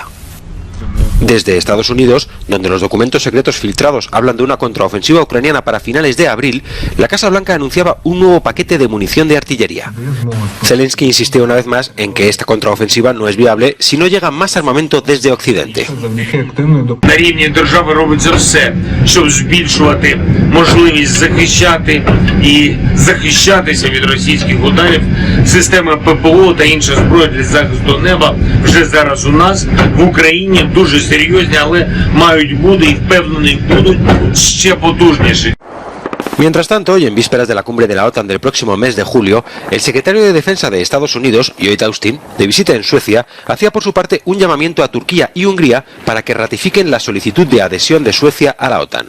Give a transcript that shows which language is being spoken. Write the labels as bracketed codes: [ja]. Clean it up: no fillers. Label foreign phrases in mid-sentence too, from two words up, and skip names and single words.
[es] Desde Estados Unidos, donde los documentos secretos filtrados hablan de una contraofensiva ucraniana para finales de abril, la Casa Blanca anunciaba un nuevo paquete de munición de artillería. Zelensky insistió una vez más en que esta contraofensiva no es viable si no llega más armamento desde Occidente. [uk] На рівні держави робиться все, щоб збільшувати можливість захищати і захищатися від російських ударів. Система ППО та інша зброя для захисту неба вже зараз у нас в Україні дуже серйозні, але мають бути і впевнений будуть ще потужніші. [es] Mientras tanto, y en vísperas de la cumbre de la OTAN del próximo mes de julio, el secretario de Defensa de Estados Unidos, Lloyd Austin, de visita en Suecia, hacía por su parte un llamamiento a Turquía y Hungría para que ratifiquen la solicitud de adhesión de Suecia a la OTAN.